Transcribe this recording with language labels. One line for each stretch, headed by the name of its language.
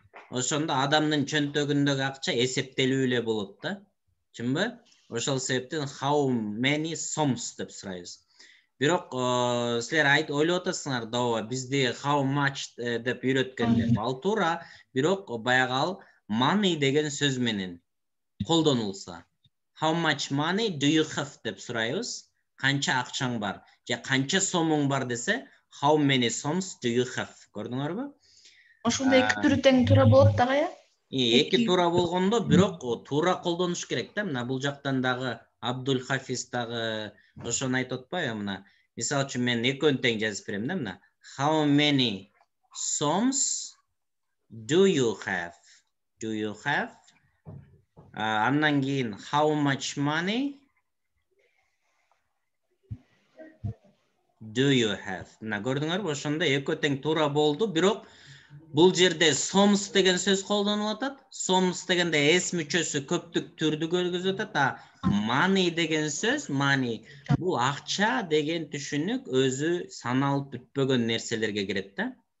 Kyrgyz: Ошондо адамдын чөнтөгүндөгү акча эсептелүү эле болот да. Чынбы? Ошол себептен
English: how many soms
Kyrgyz: деп сурайбыз. Бирок силер ойлоп атасыңар да, бизди
English: how much
Kyrgyz: деп үйрөткөндө. Ал туура, бирок баягы ал money деген сөз менен колдонулса.
English: How much money do you have
Kyrgyz: деп сурайбыз. Канча акчаң бар? Же канча сомуң бар десе,
English: how many soms do you have?
Kyrgyz: Көрдүңөрбү? Ошондо эки түрү тең туура болот дагы, Эки туура болгондо, бирок туура колдонуш керек да. Мына бул жактан дагы Абдул Хафиз дагы ошону айтып атпайбы? Мына мисалы үчүн мен экөөнү тең жазып берем да. Мына
English: how many soms do you have? Do you have?
Kyrgyz: Андан кийин
English: how much money do you have?
Kyrgyz: Мына көрдүңөрбү? Ошондо экөө тең туура болду, бирок бул жерде soms деген сөз колдонулуп атат. Soms дегенде s мүчөсү көптүк түрдү көргөзүп атат. Money деген сөз, money, бул акча деген түшүнүк өзү саналып бүтпөгөн нерселерге кирет да.